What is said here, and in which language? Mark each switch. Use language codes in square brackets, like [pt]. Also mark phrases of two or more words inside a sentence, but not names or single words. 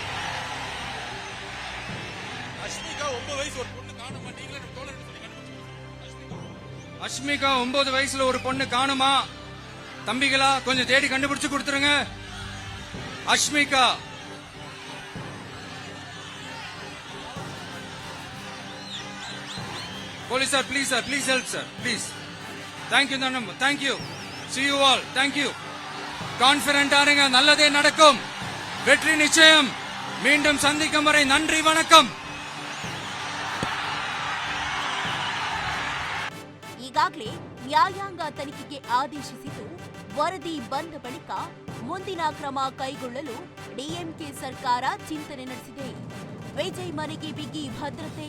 [ta] அஷ்மிகா 9 வயசுல ஒரு பொண்ணு காணுமா? தம்பிகளா கொஞ்சம் தேடி கண்டுபிடிச்சு கொடுத்துருங்க. [en] அஷ்மிகா Police sir, please help sir, please. Thank you Nanam, thank you. See you all, thank you. Confident [ta] ஆருங்க, நல்லதே நடக்கும். வெற்றி நிச்சயம். மீண்டும் சந்திக்கும் வரை நன்றி வணக்கம். [kn] ಈಗಾಗಲೇ ನ್ಯಾಯಾಂಗ ತನಿಖೆಗೆ ಆದೇಶಿಸಿದ್ದು ವರದಿ ಬಂದ ಬಳಿಕ ಮುಂದಿನ ಕ್ರಮ ಕೈಗೊಳ್ಳಲು ಡಿಎಂಕೆ ಸರ್ಕಾರ ಚಿಂತನೆ ನಡೆಸಿದೆ. ವಿಜಯ್ ಮನೆಗೆ ಬಿಗಿ ಭದ್ರತೆ.